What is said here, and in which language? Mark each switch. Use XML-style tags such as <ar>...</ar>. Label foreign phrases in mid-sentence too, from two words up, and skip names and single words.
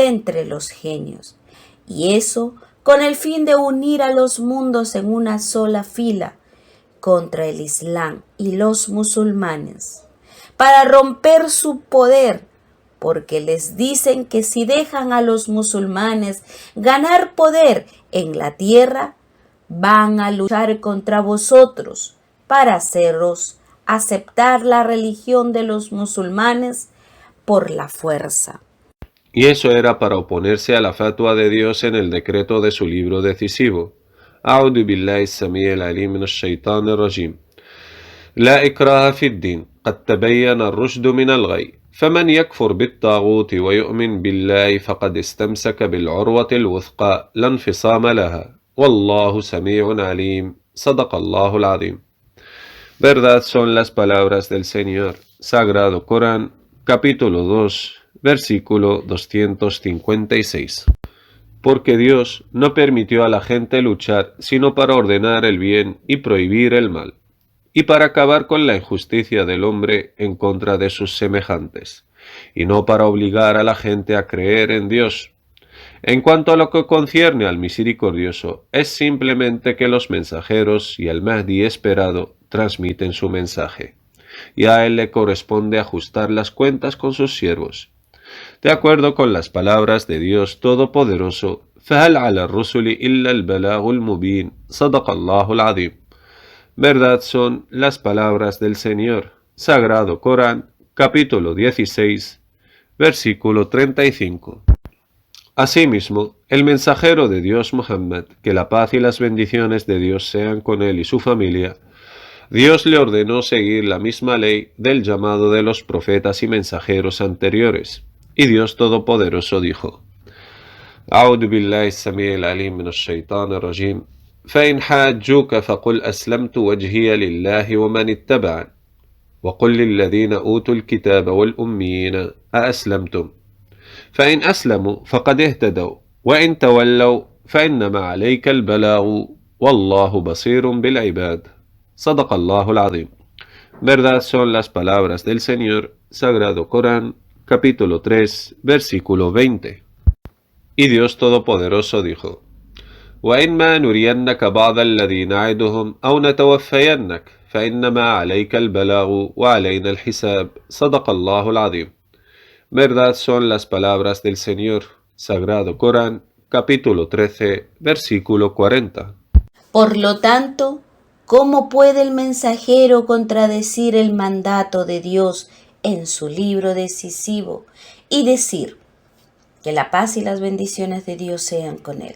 <es>entre los genios, y eso con el fin de unir a los mundos en una sola fila contra el Islam y los musulmanes, para romper su poder, porque les dicen que si dejan a los musulmanes ganar poder en la tierra, van a luchar contra vosotros para haceros aceptar la religión de los musulmanes por la fuerza. Y eso era para oponerse a la fatua de Dios en el decreto de su libro decisivo.</es> <ar>أعوذ بالله السميع العليم من الشيطان الرجيم لا إكراه في الدين قد تبين الرشد من الغي فمن يكفر بالطاغوت ويؤمن بالله فقد استمسك بالعروة الوثقى لا انفصام لها والله سميع عليم صدق الله العظيم.</ar> <es>Verdad son las palabras del Señor, Sagrado Corán, capítulo 2, versículo 256. Porque Dios no permitió a la gente luchar sino para ordenar el bien y prohibir el mal, y para acabar con la injusticia del hombre en contra de sus semejantes, y no para obligar a la gente a creer en Dios. En cuanto a lo que concierne al misericordioso, es simplemente que los mensajeros y el Mahdi esperado transmiten su mensaje, y a él le corresponde ajustar las cuentas con sus siervos. De acuerdo con las palabras de Dios Todopoderoso,</es> <ar>فَهَلْ عَلَى الرُّسُلِ إِلَّا الْبَلَاغُ الْمُبِينُ صَدَقَ اللَّهُ الْعَظِيمُ.</ar> <es>Verdad son las palabras del Señor. Sagrado Corán, capítulo 16, versículo 35. Asimismo, el mensajero de Dios Muhammad, que la paz y las bendiciones de Dios sean con él y su familia, Dios le ordenó seguir la misma ley del llamado de los profetas y mensajeros anteriores. Y Dios Todopoderoso dijo:</es> <ar>أعوذ بالله السميع العليم من الشيطان الرجيم فإن حاجوك فقل أسلمت وجهي لله ومن اتبعني وقل للذين أوتوا الكتاب والأميين أأسلمتم فإن أسلموا فقد اهتدوا وإن تولوا فإنما عليك البلاغ والله بصير بالعباد صدق الله العظيم.</ar> <es>Verdad son las palabras del Señor, Sagrado Corán, capítulo 3, versículo 20. Y Dios Todopoderoso dijo:</es> <ar>وَإِنْمَا نُرِيَنَّكَ بَعْضَ الَّذِي نَعِدُهُمْ أَوْ نَتَوَفَّيَنَّكَ فَإِنَّمَا عَلَيْكَ الْبَلَاغُ وَعَلَيْنَا الْحِسَابُ صدق الله العظيم.</ar> <es>Verdad son las palabras del Señor, Sagrado Corán, capítulo 13, versículo 40. Por lo tanto, ¿cómo puede el mensajero contradecir el mandato de Dios en su libro decisivo y decir que la paz y las bendiciones de Dios sean con él?</es>